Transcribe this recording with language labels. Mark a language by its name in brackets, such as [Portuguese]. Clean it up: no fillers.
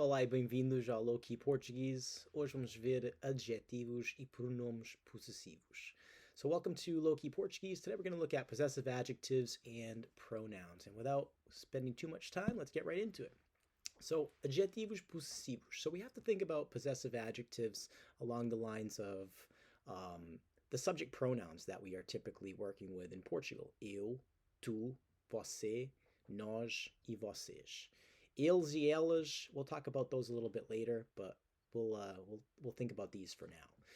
[Portuguese] Olá e bem-vindos ao Low-Key Portuguese. Hoje vamos ver adjetivos e pronomes possessivos. [English] So welcome to Low-Key Portuguese. Today we're going to look at possessive adjectives and pronouns. And without spending too much time, let's get right into it. [Portuguese] So adjetivos possessivos. [English] So we have to think about possessive adjectives along the lines of the subject pronouns that we are typically working with in Portugal. [Portuguese] Eu, tu, você, nós e vocês. Eles e elas, [English] we'll talk about those a little bit later, but we'll think about these for now.